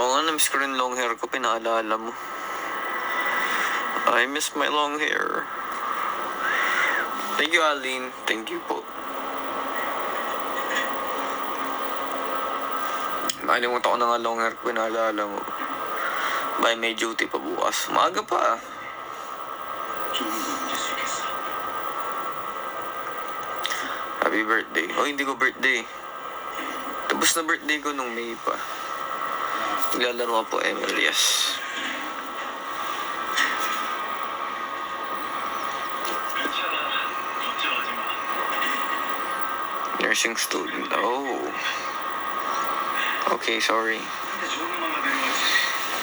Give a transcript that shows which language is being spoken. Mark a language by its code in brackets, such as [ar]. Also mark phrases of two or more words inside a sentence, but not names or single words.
[tl] na-miss ko rin [en] long hair [tl] ko, pinaalala mo. [en] I miss my long hair. Thank you, Aline. Thank you po. [tl] Nakalimutan ko na nga [en] long hair [tl] ko, pinaalala mo. Bye, may duty pa bukas. Maaga pa. [ko] 좋은 거 잊을 수 있겠어. [en] Happy birthday. [tl] Oh, hindi ko birthday. Tapos na birthday ko nung May pa. Naglalaro ako po, Emilias. [ko] 괜찮아. 걱정하지 마. [en] Nursing student. Oh. Okay, sorry. [ko] 근데 좋은 놈만 데려왔지.